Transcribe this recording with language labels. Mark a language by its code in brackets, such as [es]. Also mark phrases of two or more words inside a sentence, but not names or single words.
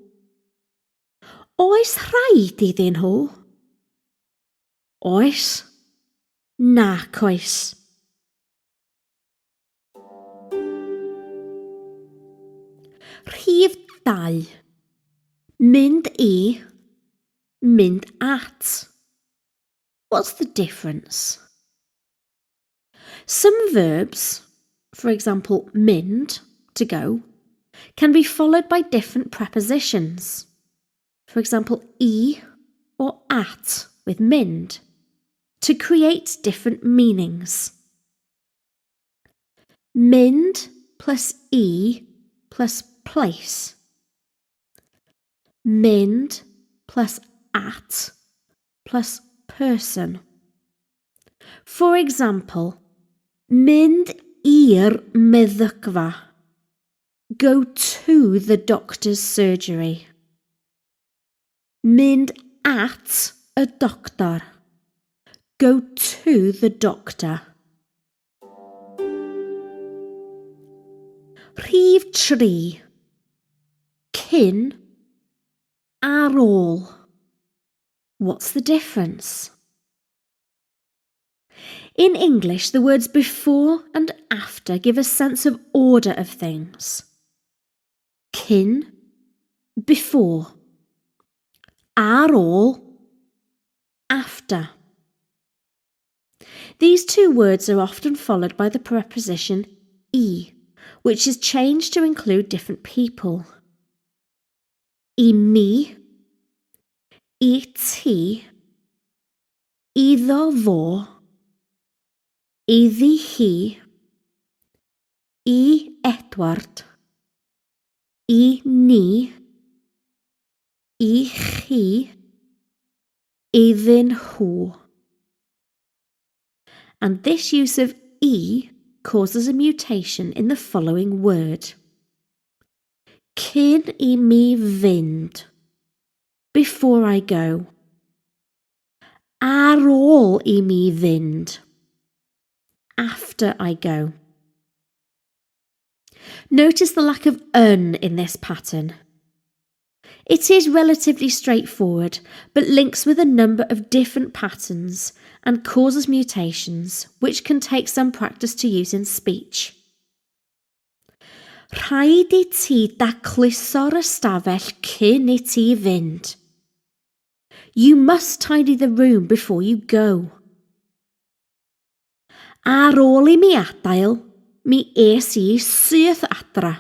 [cy] Oes rhaid iddyn nhw? Oes. Nac oes. Rhif 2. Mynd I. Mynd at. [en] What's the difference? Some verbs, for example, mynd, to go, can be followed by different prepositions. For example, I or at with mynd, to create different meanings. Mynd plus I plus place. Mynd plus at plus person. For example, [cy] mynd i'r meddygfa. [en] Go to the doctor's surgery. [cy] Mynd at [en] a doctor. Go to the doctor. [cy] Rhif 3. Cyn. Ar ôl. [en] What's the difference? In English, the words before and after give a sense of order of things. [cy] Cyn, before. Ar ôl, [en] after. These two words are often followed by the preposition I, which is changed to include different people. [cy] I mi, I ti, iddo fo, iddi hi, i Edward, i ni, i chi, iddyn nhw. [en] And this use of e causes a mutation in the following word. [cy] Cyn I mi fynd, [en] before I go. [cy] Ar ôl I mi fynd, [en] after I go. Notice the lack of yn in this pattern. It is relatively straightforward, but links with a number of different patterns and causes mutations, which can take some practice to use in speech. [cy] Rhaid I ti dacluso'r ystafell cyn I ti fynd. [en] You must tidy the room before you go. [cy] Ar ôl I mi adael, mi es I syth adra.